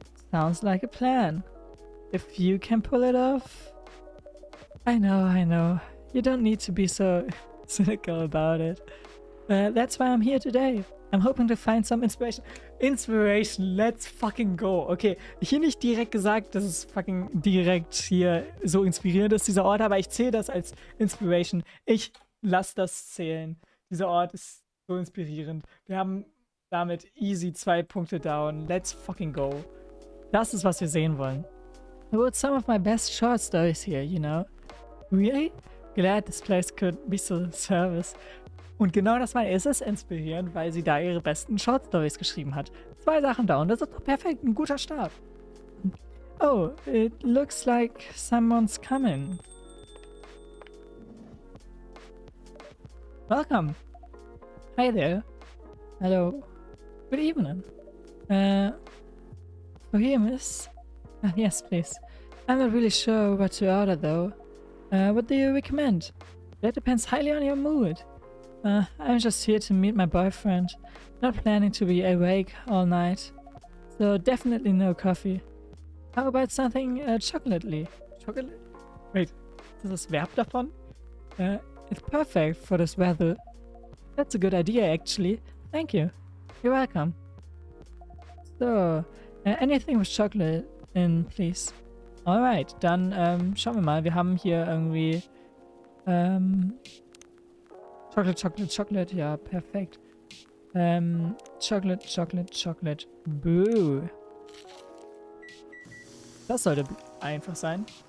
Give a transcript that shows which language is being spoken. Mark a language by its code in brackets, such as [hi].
[en] Sounds like a plan. If you can pull it off... I know. You don't need to be so cynical about it. That's why I'm here today. I'm hoping to find some inspiration. Inspiration, let's fucking go. [de] Okay, hier nicht direkt gesagt, dass es fucking direkt hier so inspirierend ist, dieser Ort, aber ich zähle das als Inspiration. Ich lasse das zählen. Dieser Ort ist so inspirierend. Wir haben damit easy 2 Punkte down. [en] Let's fucking go. [de] Das ist, was wir sehen wollen. [en] I wrote some of my best short stories here, you know. Really? Glad this place could be so service. [de] Und genau das war es inspirierend, weil sie da ihre besten Short Stories geschrieben hat. 2 Sachen down, das ist doch perfekt, ein guter Start. [en] Oh, it looks like someone's coming. Welcome. Hi there. Hello. Good evening. For here, miss? Yes, please. I'm not really sure what to order, though. What do you recommend? That depends highly on your mood. I'm just here to meet my boyfriend. Not planning to be awake all night. So definitely no coffee. How about something chocolatey? Chocolate? Wait, [de] ist das Verb davon? [en] It's perfect for this weather. That's a good idea, actually. Thank you. You're welcome. So, anything with chocolate in, please. [de] Alright, dann schauen wir mal. Wir haben hier irgendwie Chocolate. Ja, perfekt. [en] Chocolate. Boo. [de] Das sollte einfach sein.